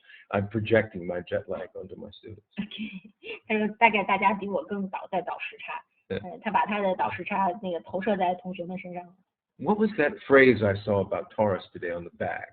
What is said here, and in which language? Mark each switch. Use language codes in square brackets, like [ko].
[en] I'm projecting my jet lag onto my students. [zh] OK， 他说大概大家比我更早在倒时差，他把他的倒时差那个投射在同学们身上。 [en] What was that phrase I saw about Taurus today on the bag?